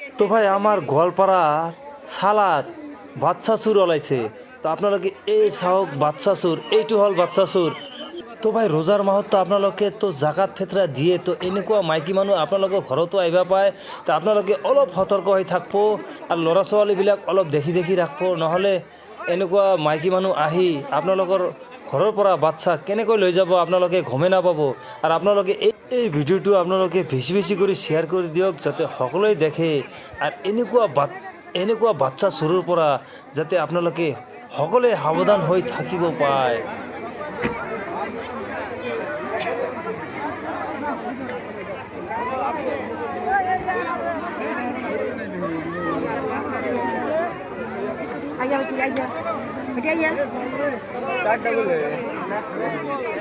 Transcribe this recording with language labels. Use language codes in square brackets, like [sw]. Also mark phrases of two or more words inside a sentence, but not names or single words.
[as] তো ভাই আমার গোয়ালপাড়ার সালাদ বাদশা চুর ওলাইছে। তো আপনালোকে এই চাওক বাদশা চুর, এইটো হ'ল বাদশা চুর। তো ভাই রোজাৰ মাহত তো আপোনালোকে তো জাকাত ফেতৰা দিয়ে, তো এনেকুৱা মাইকী মানুহ আপোনালোকৰ ঘৰতো আহিবা পায়। তো আপোনালোকে অলপ সতৰ্ক হৈ থাকিব আৰু ল'ৰা ছোৱালীবিলাক অলপ দেখি দেখি ৰাখিব, নহ'লে এনেকুৱা মাইকী মানুহ আহি আপোনালোকৰ ঘৰৰ পৰা বাচ্চা কেনেকৈ লৈ যাব আপোনালোকে গমেই নাপাব। আৰু আপোনালোকে এই ভিডিঅ'টো আপোনালোকে বেছি বেছি কৰি শ্বেয়াৰ কৰি দিয়ক, যাতে সকলোৱে দেখে। আৰু এনেকুৱা বাচ্চা চোৰৰ পৰা যাতে আপোনালোকে সকলোৱে সাৱধান হৈ থাকিব পায়। [id] Ayo, pergi aja. Pergi aja. Ada boleh.